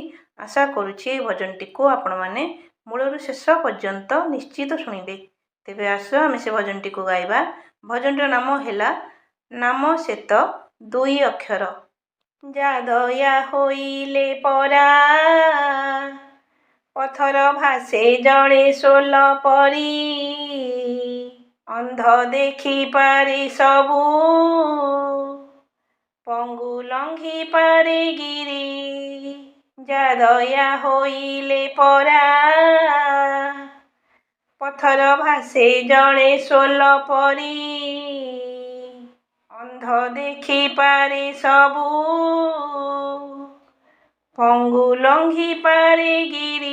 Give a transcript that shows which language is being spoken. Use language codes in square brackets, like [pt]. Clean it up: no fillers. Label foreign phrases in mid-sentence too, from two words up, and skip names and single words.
[or] ଆଶା କରୁଛି ଭଜନ ଟି କୁ ଆପଣ ମାନେ ମୂଳରୁ ଶେଷ ପର୍ଯ୍ୟନ୍ତ ନିଶ୍ଚିତ ଶୁଣିବେ। ତେବେ ଆସ ଆମେ ସେ ଭଜନ ଟି କୁ ଗାଇବା। ଭଜନ ନାମ ହେଲା ନାମ ସେତ ଦୁଇ ଅକ୍ଷର। ଯା ଦୟା ହୋଇଲେ ପରା ପଥର ଭାସେ ଜଡ଼େ ସୋଲ ପରି ଅନ୍ଧ ଦେଖି ପାରେ ସବୁ ପଙ୍ଗୁ ଲଙ୍ଘି ପାରେ ଗିରି। ଯା ଦୟା ହୋଇଲେ ପରା ପଥର ଭାସେ ଜଡ଼େ ସୋଲ ପରି ଅନ୍ଧ ଦେଖି ପାରେ ସବୁ ପଙ୍ଗୁ ଲଙ୍ଘି ପାରେ ଗିରି।